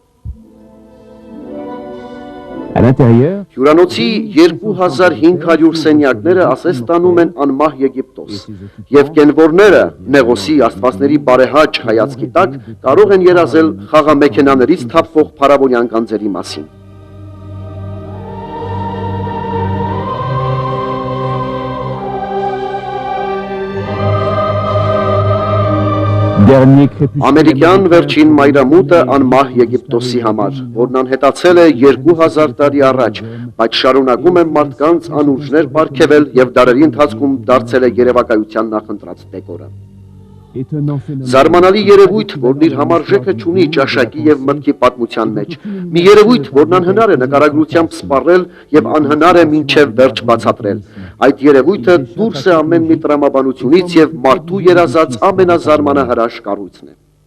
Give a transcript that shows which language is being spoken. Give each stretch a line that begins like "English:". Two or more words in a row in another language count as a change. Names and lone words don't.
French: À l'intérieur,
Armenian: Հյուրանոցի 2500 սենյակները ասես տանում են անմահ Եգիպտոս, եւ կենվորները Նեղոսի աստվածների բարեհաճ հայացքի տակ կարող են երազել խաղամեքենաներից թափվող փարավոնյան գանձերի մասին։
French: dernier crépuscule
Armenian: Ամերիկյան վերջին մայրամուտը անմահ Եգիպտոսի համար, որն անհետացել է 2000 տարի առաջ, բայց շարունակում է մարդկանց անուրջներ պարգևել եւ դարերի ընթացքում դարձել է երևակայության նախընտրած դեկորը։
French: étonnant phénomène
Armenian: Զարմանալի երևույթ, որն իր համարժեքը չունի ճաշակի եւ մտքի պատմության մեջ։ Մի երևույթ, որն անհնար է նկարագրությամբ սպառել եւ անհնար է մինչեւ վերջ բացատրել։ Այդ երևույթը դուրս է ամեն մի տրամաբանությունից եւ մարդու երազած ամենազարմանահրաշ կառույցն է։